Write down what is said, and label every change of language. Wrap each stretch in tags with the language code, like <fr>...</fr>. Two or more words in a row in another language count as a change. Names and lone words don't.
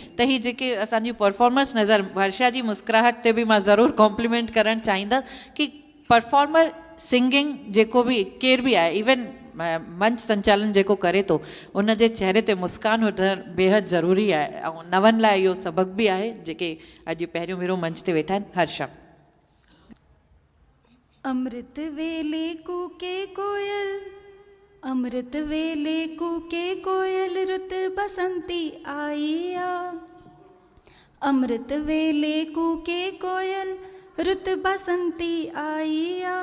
<sd>त ही जेके असांजी परफॉर्मर्स नज़र, हर्षा जी मुस्कुराहट ते बि मां ज़रूरु कॉम्प्लीमेंट करणु चाहींदसि कि</sd> <en>performer singing</en> <sd>जेको बि केर बि आहे, इवन मंच संचालन जेको करे थो, उन जे चेहरे ते मुस्कान हुजणु बेहद ज़रूरी आहे ऐं नवनि लाइ इहो सबक़ बि आहे जेके अॼु पहिरियों भेरो मंच ते वेठा आहिनि। हर्षा। अमृत वेले कूके कोयल, अमृत वेले कूके कोयल, रुत बसंती आई आ। अमृत वेले कूके कोयल, रुत बसंती आई आ।</sd>